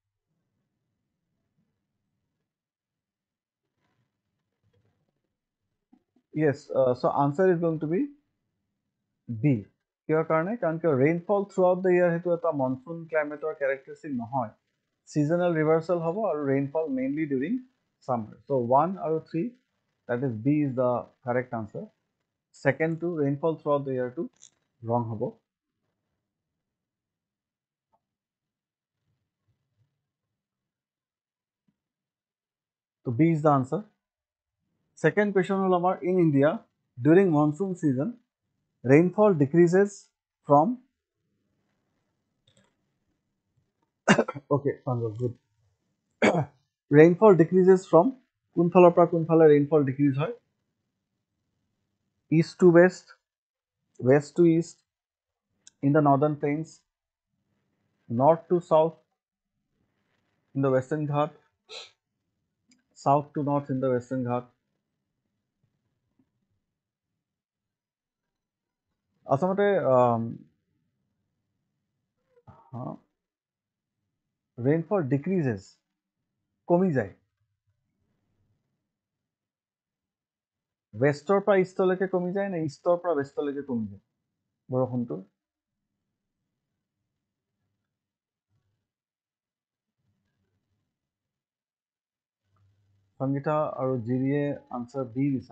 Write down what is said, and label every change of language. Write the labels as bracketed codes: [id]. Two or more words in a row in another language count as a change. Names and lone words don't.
[en] Yes, so answer is going to be B. [as] কিহৰ কাৰণে? কাৰণ কিয় [en] rainfall throughout the year [as] সেইটো এটা [en] monsoon climate [as] ৰ characteristic নহয়। [en] Seasonal reversal [as] হ'ব আৰু [en] rainfall mainly during summer. So 1 আৰু 3, that is B is the correct answer. Second to rainfall throughout the year to wrong হ'ব। So B is the answer. Second question [as] হ'ল আমাৰ [en] in India during monsoon season rainfall decreases from okay, good. Rainfall decreases from [as] কোনফালৰ পৰা কোনফালে [en] rainfall decrease হয়? East to west, west to east in the northern plains, north to south in the western Ghat, south to north in the western Ghat. [as] আচলতে [en] rainfall decreases [as] কমি যায়। westৰ পৰা eastলৈকে কমি যায় নে eastৰ পৰা westলৈকে কমি যায় বৰষুণটো? সংগীতা আৰু জিৰিয়ে আনসাৰ বি দিছা।